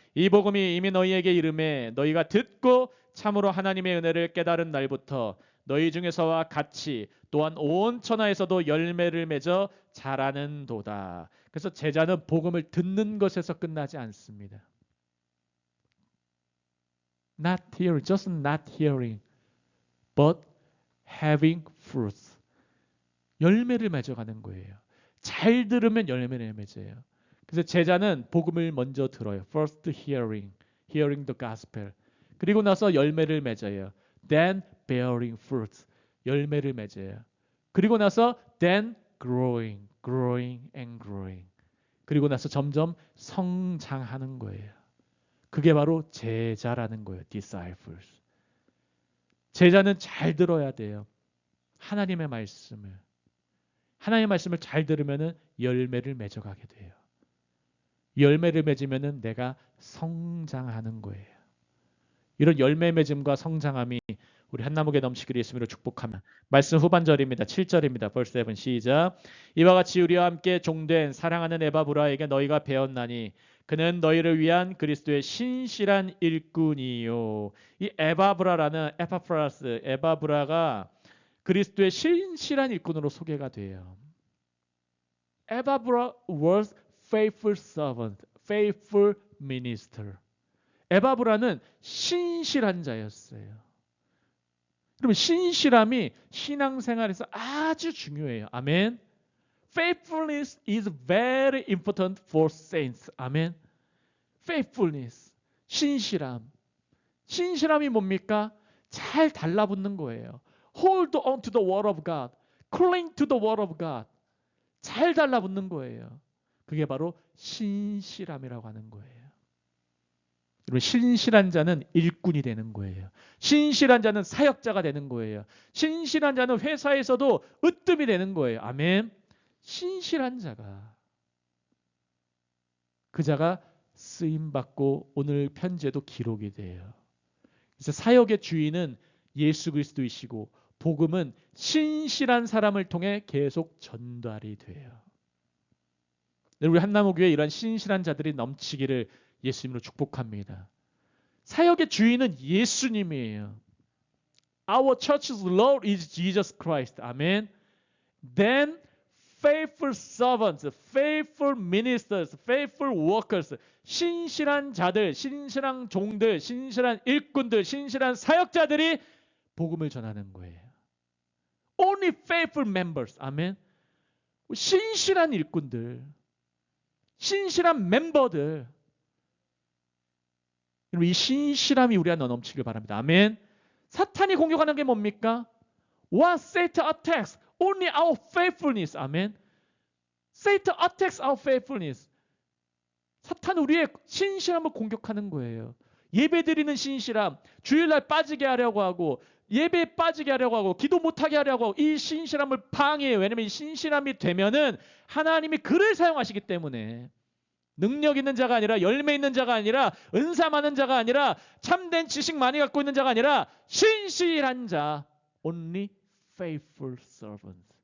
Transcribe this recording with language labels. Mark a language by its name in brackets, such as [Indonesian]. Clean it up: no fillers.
[Korean] 이 복음이 이미 너희에게 이름에 너희가 듣고 참으로 하나님의 은혜를 깨달은 날부터 너희 중에서와 같이 또한 온 천하에서도 열매를 맺어 자라는도다. 그래서 제자는 복음을 듣는 것에서 끝나지 않습니다. [English] Not hearing, just not hearing, but having fruit. [Korean] 열매를 맺어가는 거예요. 잘 들으면 열매를 맺어요. 그래서 제자는 복음을 먼저 들어요. [English] First hearing, hearing the gospel. [Korean] 그리고 나서 열매를 맺어요. [English] Then bearing fruit, [Korean] 열매를 맺어요. 그리고 나서 [English] then growing, growing and growing. [Korean] 그리고 나서 점점 성장하는 거예요. 그게 바로 제자라는 거예요. disciples. 제자는 잘 들어야 돼요. 하나님의 말씀을. 하나님의 말씀을 잘 들으면은 열매를 맺어가게 돼요. 열매를 맺으면은 내가 성장하는 거예요. 이런 열매 맺음과 성장함이 우리 한나목에 넘치기를 예수님으로 축복합니다. 말씀 후반절입니다. 7절입니다. verse 7 시작. 이와 같이 우리와 함께 종된 사랑하는 에바브라에게 너희가 배웠나니 그는 너희를 위한 그리스도의 신실한 일꾼이요. 이 에바브라라는 에바브라가 그리스도의 신실한 일꾼으로 소개가 돼요. [English] 에바브라 was faithful servant, faithful minister. [Korean] 에바브라는 신실한 자였어요. 그러면 신실함이 신앙생활에서 아주 중요해요. 아멘. [English] Faithfulness is very important for saints. [Korean] 아멘. [English] Faithfulness, 신실함. [Korean] 신실함이 뭡니까? 잘 달라붙는 거예요. [English] Hold on to the word of God. Cling to the word of God. [Korean] 잘 달라붙는 거예요. 그게 바로 신실함이라고 하는 거예요. 여러분, 신실한 자는 일꾼이 되는 거예요. 신실한 자는 사역자가 되는 거예요. 신실한 자는 회사에서도 으뜸이 되는 거예요. 아멘. 신실한 자가, 그 자가 쓰임받고 오늘 편지에도 기록이 돼요. 그래서 사역의 주인은 예수 그리스도이시고 복음은 신실한 사람을 통해 계속 전달이 돼요. 우리 한나무교회 이런 신실한 자들이 넘치기를 예수님으로 축복합니다. 사역의 주인은 예수님이에요. [English] Our church's Lord is Jesus Christ. [Korean] 아멘. [English] Then faithful servants, faithful ministers, faithful workers, [Korean] 신실한 자들, 신실한 종들, 신실한 일꾼들, 신실한 사역자들이 복음을 전하는 거예요. [English] Only faithful members. 아멘. [Korean] 신실한 일꾼들, 신실한 멤버들. 이 신실함이 우리 안에 넘치길 바랍니다. 아멘. 사탄이 공격하는 게 뭡니까? [English] What Satan attacks? Only our faithfulness. 아멘. Satan attacks our faithfulness. [Korean] 사탄은 우리의 신실함을 공격하는 거예요. 예배드리는 신실함, 주일날 빠지게 하려고 하고, 예배에 빠지게 하려고 하고, 기도 못하게 하려고 하고, 이 신실함을 방해해요. 왜냐하면 이 신실함이 되면은 하나님이 그를 사용하시기 때문에, 능력 있는 자가 아니라, 열매 있는 자가 아니라, 은사 많은 자가 아니라, 참된 지식 많이 갖고 있는 자가 아니라 신실한 자, [English] only faithful servant.